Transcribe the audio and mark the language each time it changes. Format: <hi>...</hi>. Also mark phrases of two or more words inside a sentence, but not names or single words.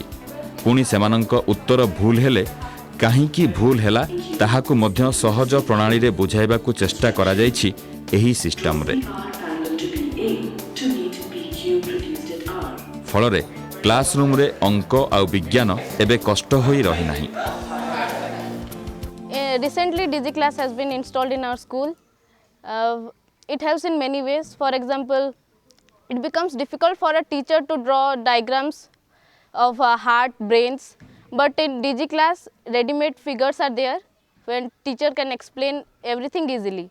<or>ପୁଣି ସେମାନଙ୍କ ଉତ୍ତର ଭୁଲ ହେଲେ କାହିଁକି ଭୁଲ ହେଲା ତାହାକୁ ମଧ୍ୟ ସହଜ ପ୍ରଣାଳୀ ରେ ବୁଝାଇବାକୁ ଚେଷ୍ଟା କରା ଯାଇଛି ଏହି ସିଷ୍ଟମ ରେ। ଫଳରେ କ୍ଲାସରୁମ ରେ ଅଙ୍କ ଆଉ ବିଜ୍ଞାନ ଏବେ କଷ୍ଟ ହୋଇ ରହି ନାହିଁ।</or> <en>Recently DigiClass has been installed in our school. It helps in many ways. For example, it becomes difficult for a teacher to draw diagrams of heart, brains, but in DigiClass ready-made figures are there when teacher can explain everything easily.</en>